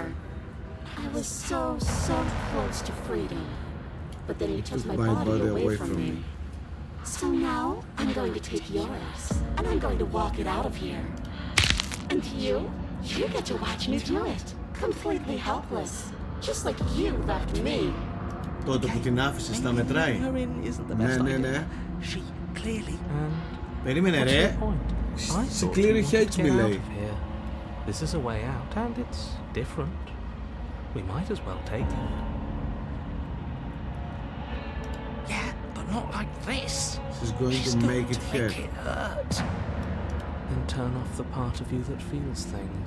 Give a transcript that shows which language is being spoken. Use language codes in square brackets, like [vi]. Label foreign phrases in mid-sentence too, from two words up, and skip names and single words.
[en] I was so close to freedom, but then you took my body away from me. So now, I'm going to take yours, and I'm going to walk it out of here. And you get to watch me do it, completely helpless, just like you left me. [el] Τότε που την άφησες στα μετράει. Ναι. [en] She clearly. [el] Περίμενε ρε. [en] She clearly hates me, λέει. This is a way out, and it's different. We might as well take it. Yeah, but not like this. She's going to make it hurt. Make it hurt. Then turn off the part of you that feels things.